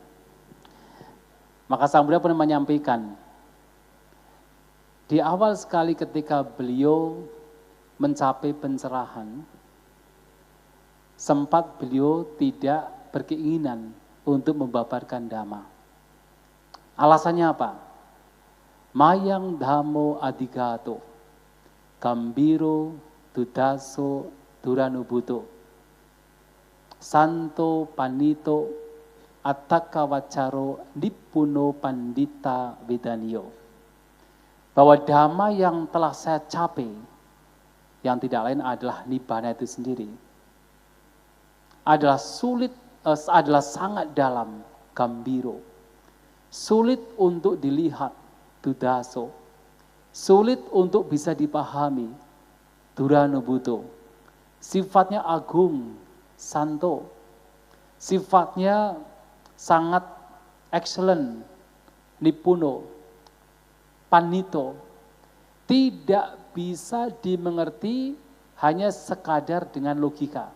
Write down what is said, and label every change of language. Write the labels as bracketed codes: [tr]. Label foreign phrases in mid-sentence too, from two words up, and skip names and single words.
[id] Maka Sang Buddha pernah menyampaikan, di awal sekali ketika beliau mencapai pencerahan, sempat beliau tidak berkeinginan untuk membabarkan dhamma. Alasannya apa? [pi] Mayang dhammo adigato, gambiro dudaso duranubuto, santo panito attakawacaro nippuno pandita vedanio. [id] Bahwa dhamma yang telah saya capai, yang tidak lain adalah nibbana itu sendiri, adalah sangat dalam, gambiro, sulit untuk dilihat, dudaso, sulit untuk bisa dipahami, duranubuto, sifatnya agung, santo, sifatnya sangat excellent, [pi] nippuno, panito, [id] tidak bisa dimengerti hanya sekadar dengan logika.